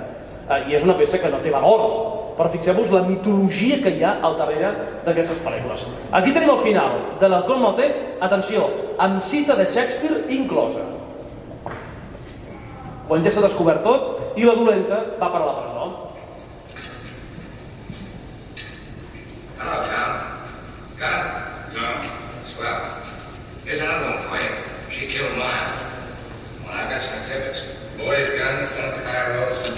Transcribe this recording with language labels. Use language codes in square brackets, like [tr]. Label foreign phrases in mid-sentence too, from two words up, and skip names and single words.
[ca] I és una peça que no té valor, però fixeu-vos la mitologia que hi ha al darrere d'aquestes pel·lícules. Aquí tenim el final de l'Halcón Maltès, atenció, amb cita de Shakespeare inclosa. Quan ja s'ha descobert tot i la dolenta va per a la presó. [en] Hello, John. Got it? No. Swell. Here's another one for you. She killed mine. Well, I've got some exhibits. Boys, guns, some Cairo,